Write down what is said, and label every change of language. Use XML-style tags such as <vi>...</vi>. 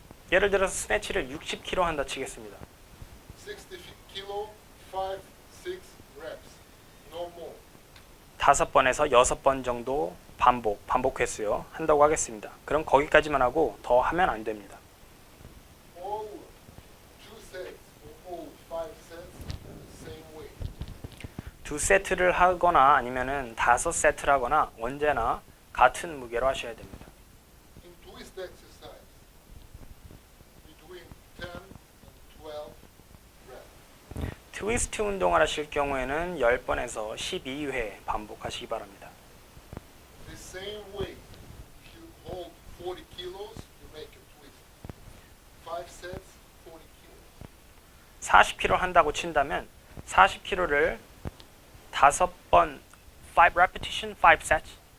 <ko>예를 들어서 스네치를 60kg 한다 치겠습니다.</ko> <en>60 kilo, 5, 6 reps, no more.</en> <ko>5번에서 6번 정도 반복 횟수요. 한다고 하겠습니다. 그럼 거기까지만 하고 더 하면 안 됩니다.</ko> <en>All 2 sets or all 5 sets, same weight.</en> <ko>두 세트를 하거나 아니면은 5세트를 하거나 언제나 같은 무게로 하셔야 됩니다.</ko> <en>In twist exercise, between 10 and 12 reps.</en> <ko>트위스트 운동을 하실 경우에는 10번에서 12회 반복하시기 바랍니다.</ko> <en>The same weight. If you hold 40 kilos, you make a twist. 5 sets, 40 kilos.</en> <ko>40kg 한다고 친다면 40kg를 5번</ko> <en>5 repetition, 5 sets,</en>